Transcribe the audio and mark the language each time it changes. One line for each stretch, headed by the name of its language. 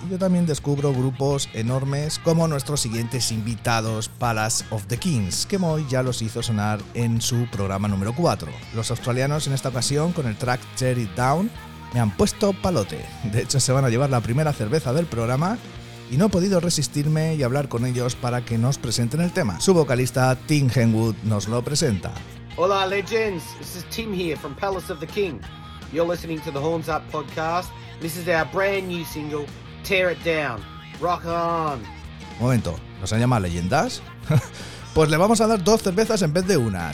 Spanish: Yo también descubro grupos enormes como nuestros siguientes invitados, Palace of the Kings, que Moy ya los hizo sonar en su programa número 4. Los australianos en esta ocasión, con el track Tear It Down, me han puesto palote. De hecho, se van a llevar la primera cerveza del programa y no he podido resistirme y hablar con ellos para que nos presenten el tema. Su vocalista, Tim Henwood, nos lo presenta.
English: Hola, legends. This is Tim here from Palace of the King. You're listening to the Horns Up podcast. This is our brand new single, Tear It Down. Rock on.
Spanish: Momento, ¿nos han llamado leyendas? Pues le vamos a dar dos cervezas en vez de una.